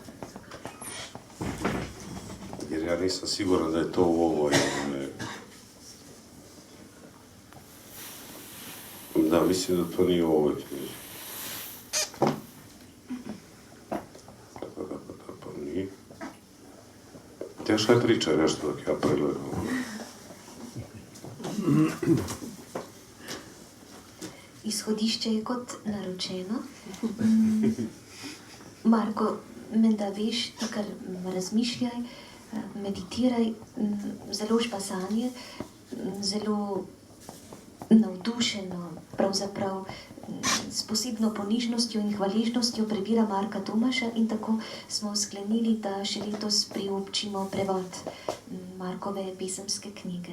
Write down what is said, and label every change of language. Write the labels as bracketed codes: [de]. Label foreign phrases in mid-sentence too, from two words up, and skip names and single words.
[hr] Jer ja nisam siguran da je to u ovoj... Da, mislim da to nije u ovoj knjiži. Pa nije. Teška je priča nešto dok ja pregledam. [sl] Izhodišče je kot naročeno. Marko, menda veš, ti kar razmišljaj, meditiraj, založba sanje, zelo navdušeno, pravzaprav s posebno ponižnostjo in hvaležnostjo prebira Marka Tomaša in tako smo sklenili, da še letos priobčimo prevod Markove pesemske knjige.